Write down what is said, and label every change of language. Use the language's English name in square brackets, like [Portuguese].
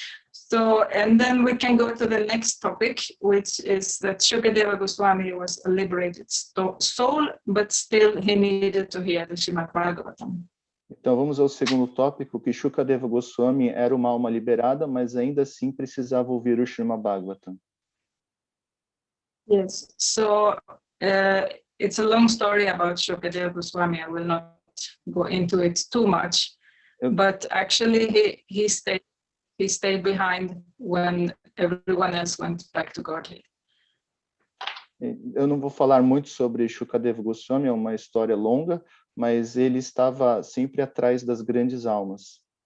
[English] So, and then we can go to the next topic, which is that Shukadeva Goswami was a liberated soul, but still he needed to hear the Srimad Bhagavatam. [Portuguese] Então, vamos ao segundo tópico, que Shukadeva Goswami era uma alma liberada, mas ainda assim precisava ouvir o Srimad Bhagavatam. [English] Yes, so it's a long story about Shukadeva Goswami. I will not go into it too much, but actually he stayed behind when everyone else went back to Godhead. [Portuguese] Eu não vou falar muito sobre Shukadeva Goswami, é uma história longa, mas ele estava sempre atrás das grandes almas.